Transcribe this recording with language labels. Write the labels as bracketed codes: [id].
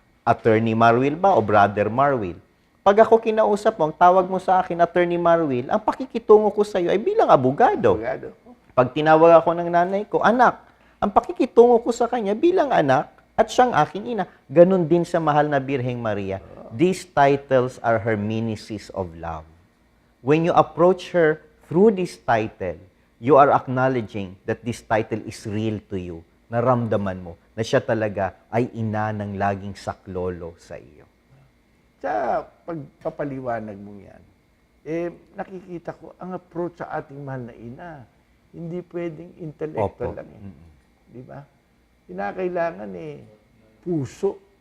[tl] Attorney Marwil ba o Brother Marwil? Pag ako kinausap mo, ang tawag mo sa akin, Attorney Marwil, ang pakikitungo ko sa iyo ay bilang abogado. Pag tinawag ako ng nanay ko, anak, ang pakikitungo ko sa kanya bilang anak at siyang aking ina. Ganon din sa Mahal na Birheng Maria. [en] These titles are her ministries of love. When you approach her through this title, you are acknowledging that this title is real to you. [tl] Naramdaman mo na siya talaga ay ina ng laging saklolo sa iyo. Sa pagpapaliwanag mo yan, nakikita ko ang approach sa ating mahal na ina. Hindi pwedeng intellectual lang. Di ba? Kinakailangan puso.